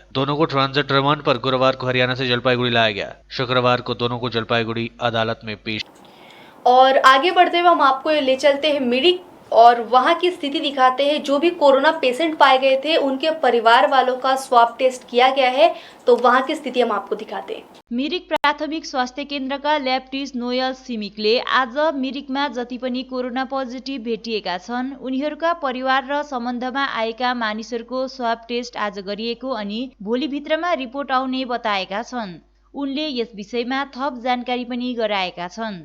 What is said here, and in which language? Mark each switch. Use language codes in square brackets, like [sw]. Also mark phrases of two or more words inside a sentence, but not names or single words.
[hi] दोनों को ट्रांजिट रिमांड पर गुरुवार को हरियाणा से जलपाईगुड़ी लाया गया। शुक्रवार को दोनों को जलपाईगुड़ी अदालत में पेश। और आगे बढ़ते हुए हम आपको ले चलते हैं मिरिक और वहां की स्थिति दिखाते हैं। जो भी [en] corona patient [hi] पाए गए थे उनके परिवार वालों का [en] swab test [hi] किया गया है, तो वहां की स्थिति हम आपको दिखाते हैं। [ne] मिरिक प्राथमिक स्वास्थ्य केन्द्रका ल्याब्टिस्ट नोयल सिमिकले आज मिरिकमा जति पनि [en] corona positive [ne] भेटिएका छन् उनीहरूका परिवार र सम्बन्धमा आएका मानिसहरूको [en] swab test [ne] आज गरिएको अनि भोलिभित्रमा रिपोर्ट आउने बताएका छन्। उनले यस विषयमा थप जानकारी पनि गराएका छन्।